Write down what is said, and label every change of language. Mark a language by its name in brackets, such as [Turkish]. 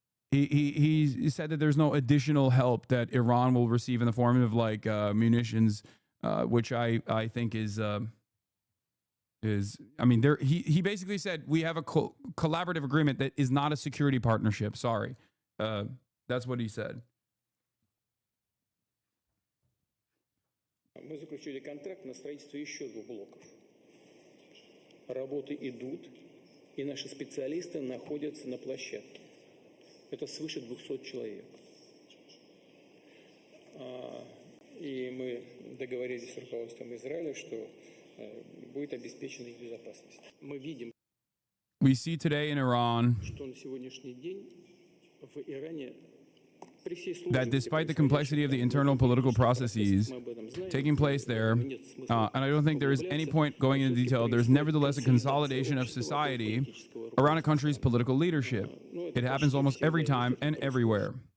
[English] He said that there's no additional help that Iran will receive in the form of like munitions, which I think is I mean there he basically said we have a collaborative agreement that is not a security partnership. Sorry, that's what he said. [Russian] Мы заключили контракт на строительство еще 2 блоков. Работы идут, и наши специалисты находятся на площадке. Это свыше 200 человек. И мы договорились с руководством Израиля, что будет обеспечена их безопасность. Мы видим, [English] We see today in Iran [Russian] что на сегодняшний день в Иране [English] that despite the complexity of the internal political processes taking place there, and I don't think there is any point going into detail, there's nevertheless a consolidation of society around a country's political leadership. It happens almost every time and everywhere.